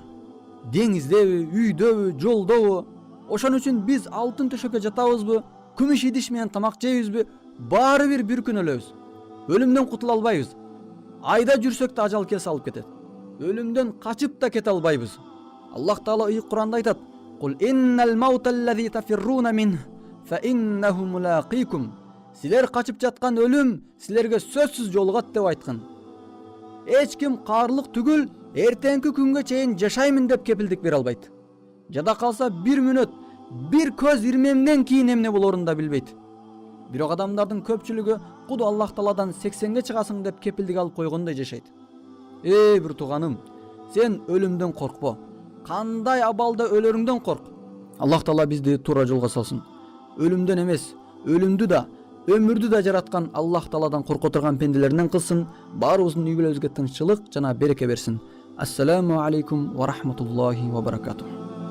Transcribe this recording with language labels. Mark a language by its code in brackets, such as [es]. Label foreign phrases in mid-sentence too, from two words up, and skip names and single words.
[ky] Деңиздеби, үйдөбү, жолдобу. Ошон үчүн биз алтын төшөккө жатабызбы, күмүш идиш менен тамак жейбизби, баары бир күн өлөбүз. Өлүмдөн кутула албайбыз. Айда жүрсөк да ажал келсе алып кетет. Өлүмдөн качып да кете албайбыз. Аллах Таала ыйык Куранда айтат: [ar] "قل إن الموت الذي تفرون من فإنه ملاقيكم." [ky] Силер качып жаткан өлүм силерге сөзсүз жолугат деп айткан. Эч ким каарлык түгүл, эртеңки күнгө чейин жашаймын деп кепилдик бере албайт. Жада калса бир мүнөт, бир көз ирмемден кийин эмне болорун да билбейт. Бирок адамдардын көпчүлүгү куду Аллах Тааладан 80ге чыгасың деп кепилдик алып койгондой жашайт. Эй бир тууганым, сен өлүмдөн коркпо. Кандай абалда өлөрүңдөн корк. Аллах Таала бизди туура жолго салсын. Өлүмдөн эмес, өлүмдү да, өмүрдү да жараткан Аллах Тааладан корко турган пенделеринен кылсын. Баарыбыздын үй бүлөбүзгө тынччылык жана береке берсин. [ar] السلام عليكم ورحمة الله وبركاته.